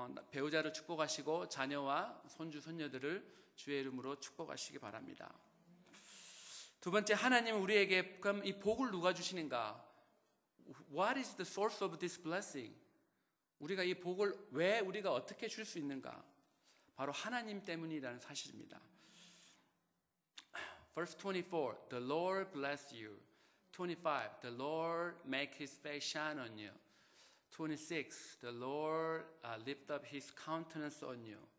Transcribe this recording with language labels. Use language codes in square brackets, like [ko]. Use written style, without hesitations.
[ko] 배우자를 축복하시고 자녀와 손주, 손녀들을 주의 이름으로 축복하시기 바랍니다. 두 번째, 하나님은 우리에게 그럼 이 복을 누가 주시는가? [en] What is the source of this blessing? [ko] 우리가 이 복을 왜 우리가 어떻게 줄 수 있는가? 바로 하나님 때문이라는 사실입니다. [en] Verse 24, the Lord bless you. 25, the Lord make his face shine on you. 26, the Lord lift up his countenance on you.